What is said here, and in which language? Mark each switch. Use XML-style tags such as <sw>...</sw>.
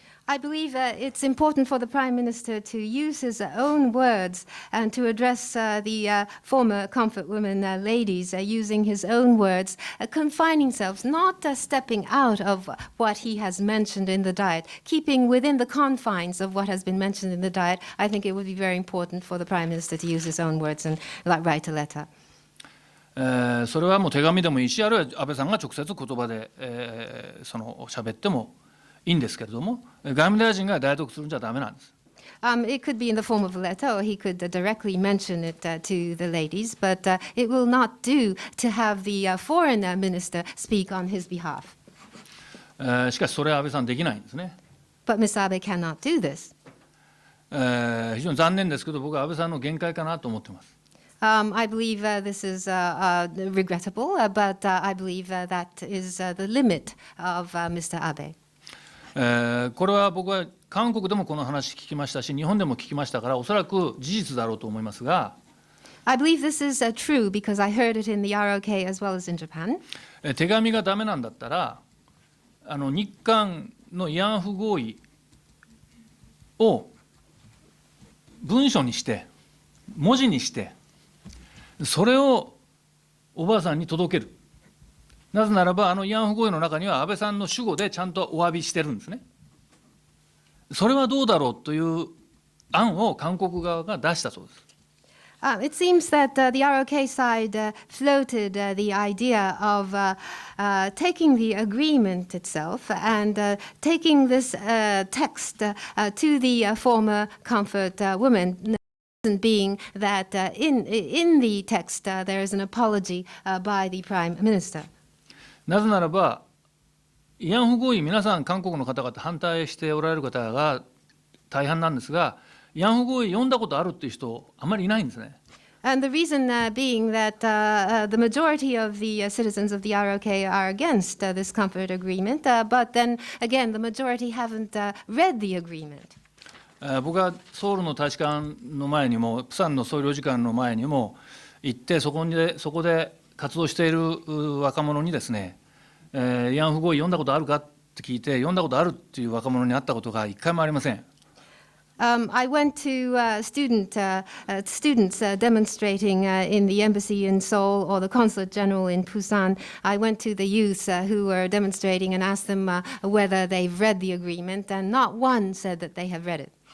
<en>I believe it's important for the Prime Minister to use his own words and to address the former comfort women ladies using his own words, confining himself, not stepping out of what he has mentioned in the diet, keeping within the confines of what has been mentioned in the diet. I think it would be very important for the Prime Minister to use his own words and write a letter.</en> <ja>それはもう手紙でもいいし、あるいは安倍さんが直接言葉で、その喋ってもいいんですけれども、外務大臣が代読するんじゃダメなんです。</ja> <en>It could be in the form of a letter, or he could directly mention it to the ladies, but it will not do to have the foreign minister speak on his behalf.</en> <ja>しかしそれは安倍さんできないんですね。</ja> <en>But Mr. Abe cannot do this.</en> <ja>非常に残念ですけど、僕は安倍さんの限界かなと思っています。</ja> <en>I believe this is regrettable, but I believe that is the limit of Mr. Abe.</en> <ja>これは僕は韓国でもこの話聞きましたし、日本でも聞きましたから、おそらく事実だろうと思いますが、</ja> <en>I believe this is true because I heard it in the ROK as well as in Japan.</en> <ja>手紙がダメなんだったら、日韓の慰安婦合意を文書にして、文字にして、それをおばあさんに届ける。なぜならば、慰安婦合意の中には安倍さんの主語でちゃんとお詫びしてるんですね。それはどうだろうという案を韓国側が出したそうです。</ja> <en>It seems that the ROK side floated the idea of taking the agreement itself and taking this text to the former comfort women. Being that in the text there is an apology by the Prime Minister.</en> <ja>なぜならば、慰安婦合意、皆さん、韓国の方々、反対しておられる方が大半なんですが、慰安婦合意読んだことあるっていう人、あまりいないんですね。</ja> <en>And the reason being that the majority of the citizens of the ROK are against this comfort agreement, but then again, the majority haven't read the agreement.</en> <ja>僕はソウルの大使館の前にも、プサンの総領事館の前にも行って、そこで活動している若者にですね、慰安婦合意読んだことあるかって聞いて、読んだことあるっていう若者に会ったことが一回もありません。</ja> <en>I went to students demonstrating in the embassy in Seoul or the consulate general in Busan. I went to the youth who were demonstrating and asked them whether they've read the agreement, and not one said that they have read it.</en>